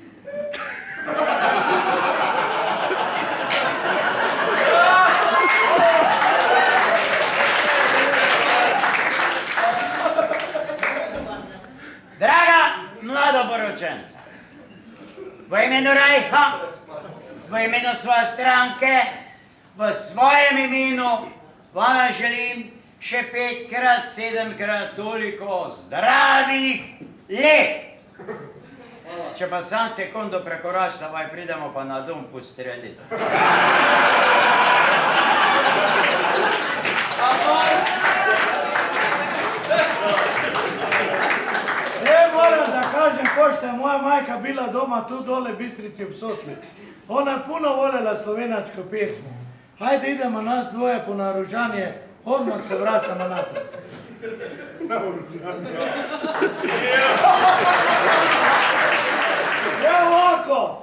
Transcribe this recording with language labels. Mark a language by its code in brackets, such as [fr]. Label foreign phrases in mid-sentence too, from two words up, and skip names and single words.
[sl] Draga mladoporočenca, v imenu Rajha, v imenu svoje stranke, v svojem imenu vam želim še 5-krat, 7-krat toliko zdravih let. Če pa sam sekundo prekoračite, vaj pridemo pa na dom postreliti. [sr] Moram da kažem, pošto je moja majka bila doma tu dole Bistrici ob Sotli. Ona je puno voljela slovenačko pesmu. Hajde idemo nas dvoje po naoružanje, odmah se vraćamo natrag. Evo ovako!